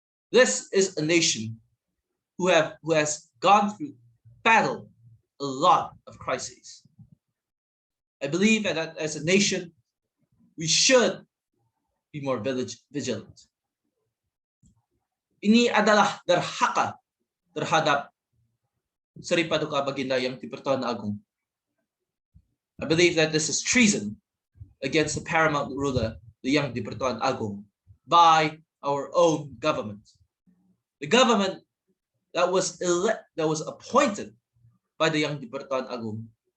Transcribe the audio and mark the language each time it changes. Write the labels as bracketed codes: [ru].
[en] This is a nation who has gone through, battled a lot of crises. I believe that as a nation, we should be more vigilant. [ms] Ini adalah derhaka terhadap Seri Paduka Baginda Yang di-Pertuan Agong. [en] I believe that this is treason against the paramount ruler, the Yang di-Pertuan Agong, by our own government. The government that was appointed by the Yang di-Pertuan Agong